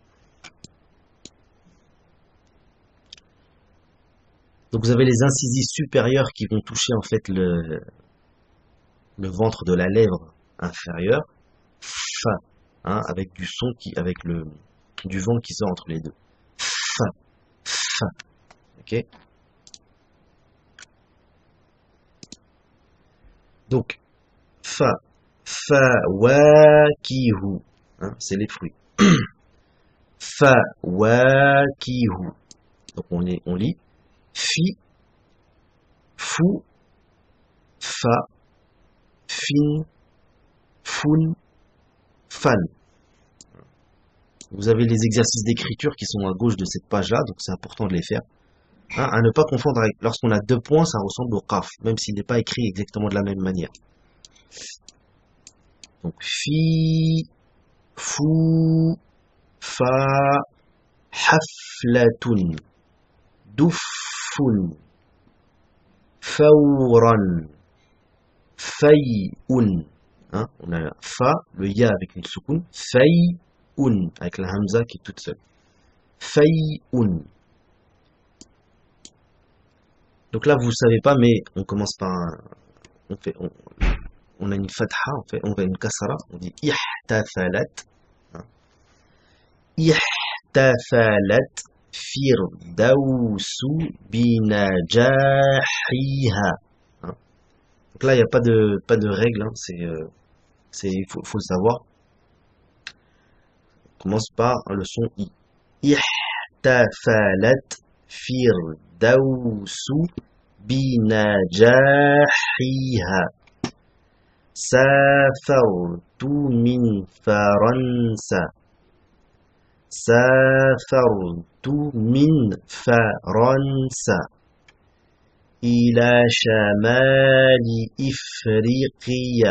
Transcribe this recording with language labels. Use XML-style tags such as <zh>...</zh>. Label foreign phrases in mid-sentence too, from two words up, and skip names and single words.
<fr>Donc vous avez les incisives supérieures qui vont toucher en fait le ventre de la lèvre inférieure, Fa, hein, avec du son avec du vent qui sort entre les deux. Fa, Fa, ok. Donc Fa, fawakihu, hein, c'est les fruits. Fawakihu. Donc on lit fi, fou, fa, fin, fun, fan. Vous avez les exercices d'écriture qui sont à gauche de cette page-là, donc c'est important de les faire. Hein, à ne pas confondre avec, lorsqu'on a 2 points, ça ressemble au qaf, même s'il n'est pas écrit exactement de la même manière. Donc fi, fou, fa,</fr> <ar>حفلةٌ، دفٌّ، فورًا، فيءٌ.</ar> <fr>Hein, on a fa, le ya avec une soukoun, fay'un, avec la hamza qui est toute seule. Fay'un. Donc là, vous savez pas, mais on commence par on a une fatha, on fait une kasra, on dit ihtafalat. Hein.</fr> <ar>احتفلت فردوس بنجاحها.</ar> <fr>Hein. Donc là, il n'y a pas de règle, hein, il faut le savoir. On commence par le son i.</fr> <ar>احتفلت فردوس بنجاحها. سافرت من فرنسا. سافرت من فرنسا إلى شمال إفريقيا.</ar>